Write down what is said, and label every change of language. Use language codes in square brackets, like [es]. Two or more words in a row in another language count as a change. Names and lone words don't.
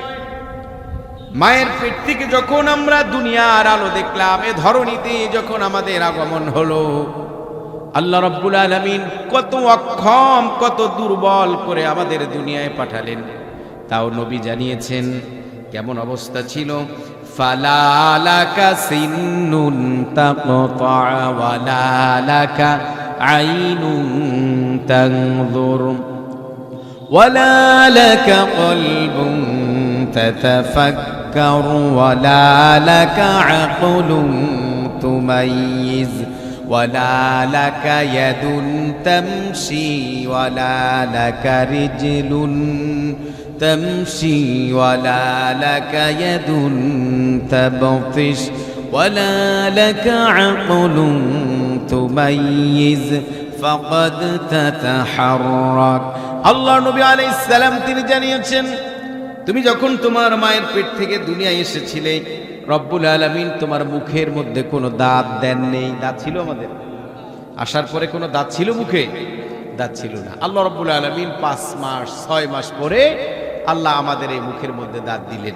[bn] মায়ের পেট থেকে যখন আমরা দুনিয়ার আলো দেখলাম, এ ধরনীতে যখন আমাদের আগমন হলো, [ar] الله رب العالمين [bn] কত অক্ষম, কত দুর্বল করে আমাদের দুনিয়ায় পাঠালেন, তাও নবী জানিয়েছেন কেমন অবস্থা ছিল। [ar] فلا لك سن تقطع ولا لك عين تنظر ولا لك قلب تتفكر ولا لك عقل تميز ولا لك يد تمشي ولا لك رجل تمشي ولا لك يد تبطش ولا لك عقل تميز فقد تتحرك। [bn] আল্লাহ নবী [ar] عليه السلام [bn] তিনি জানিয়েছেন, তুমি যখন তোমার মায়ের পেট থেকে দুনিয়ায় এসেছিলে, [ar] رب العالمين [bn] তোমার মুখের মধ্যে কোনো দাঁত দেন নেই। দাঁত ছিল আমাদের? আসার পরে কোনো দাঁত ছিল মুখে? দাঁত ছিল না। [ar] الله رب العالمين [bn] 5 মাস 6 মাস পরে আল্লাহ আমাদের এই মুখের মধ্যে দাঁত দিলেন।